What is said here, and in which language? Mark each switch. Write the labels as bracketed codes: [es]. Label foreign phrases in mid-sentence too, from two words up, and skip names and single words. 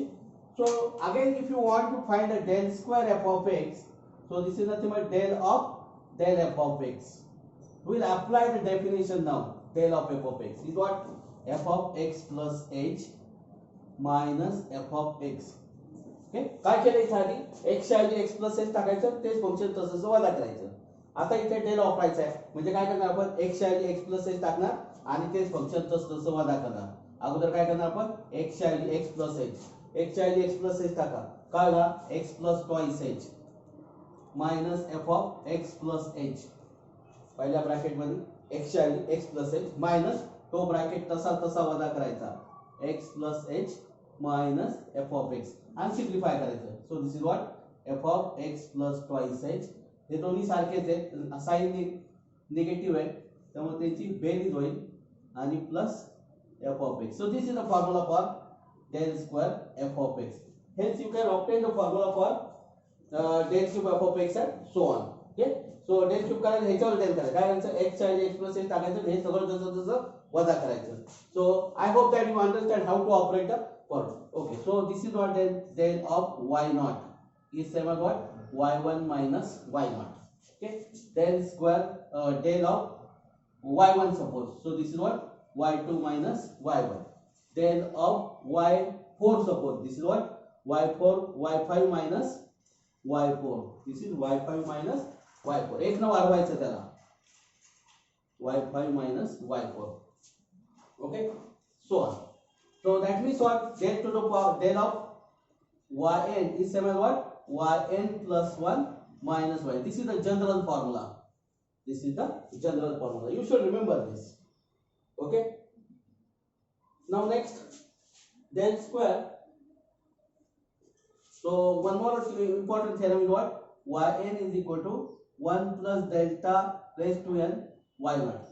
[en] So again, if you want to find a del square f of x, so this is nothing but del f of x. We will apply the definition now. Del of f of x is what? F of x plus h minus f of x. [mr] ओके, काय केलं इथे आधी x च्या ऐवजी [en] x plus h [mr] टाकायचं, तेच फंक्शन तसंच वजा करायचं. आता इथे डेल वापरायचं आहे, म्हणजे काय करणार आपण x च्या ऐवजी [en] x plus h [mr] टाकणार आणि तेच फंक्शन तसं वजा करणार. अगोदर काय करणार आपण x च्या ऐवजी [en] x plus h, [mr] x च्या ऐवजी [en] x plus h [mr] टाका, काय होणार [en] x plus twice h minus f of x plus h. [mr] पहिल्या ब्रॅकेट मध्ये x च्या ऐवजी [en] x plus h minus [mr] तो ब्रॅकेट तसा वजा करायचा [en] x plus h minus f of x and simplify [mr] करायचं. [en] So this is what f of x plus twice h. [mr] हे दोन्ही सारखेच आहेत, [en] sign negative [mr] आहे त्यामुळे त्याची बेरीज होईल आणि [en] plus f of x. So this is the formula for del square f of x. Hence you can obtain the formula for del cube f of x and so on. Okay, so del cube [mr] करायचं ह्याच्यावर del करायचं, काय करायचं x च्या ऐवजी [en] x plus h [mr] टाकायचं, हे सगळं जसं वजा करायचं. [en] So I hope that you understand how to operate the formula. Okay, so this is what del of y naught is same as what y1 minus y naught. Okay, del square del of y1 suppose, so this is what y2 minus y1. Del of y4 suppose, this is what y5 minus y4, this is y5 minus y4. [mr] एक न वाढवायचं त्याला [en] y5 minus y4. Okay, so on. So that means what del to the power del of yn is same as what yn plus 1 minus y. This is the general formula. This is the general formula. You should remember this. Okay. Now next del square. So one more important theorem is what yn is equal to 1 plus delta raised to n y naught.